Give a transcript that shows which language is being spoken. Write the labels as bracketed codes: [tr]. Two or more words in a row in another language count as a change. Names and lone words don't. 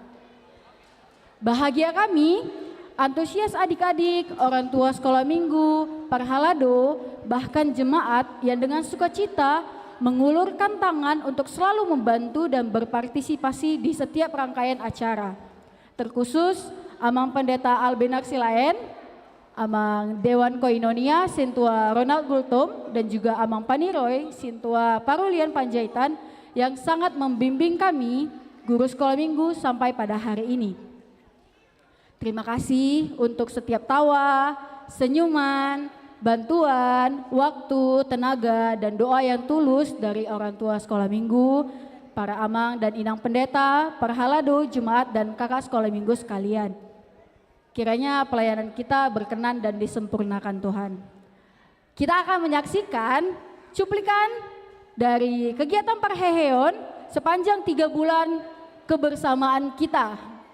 [id] Bahagia kami, antusias adik-adik, orang tua sekolah minggu, parhalado, bahkan jemaat yang dengan sukacita mengulurkan tangan untuk selalu membantu dan berpartisipasi di setiap rangkaian acara. Terkhusus Amang Pendeta Albenar Silaen, Amang Dewan Koinonia Sintua Ronald Gultom, dan juga Amang Paniroy Sintua Parulian Panjaitan yang sangat membimbing kami, guru sekolah minggu sampai pada hari ini. Terima kasih untuk setiap tawa, senyuman, bantuan, waktu, tenaga, dan doa yang tulus dari orang tua sekolah minggu, para amang dan inang pendeta, parhalado, jemaat, dan kakak sekolah minggu sekalian. Kiranya pelayanan kita berkenan dan disempurnakan Tuhan. Kita akan menyaksikan cuplikan dari kegiatan parheheon sepanjang 3 bulan kebersamaan kita.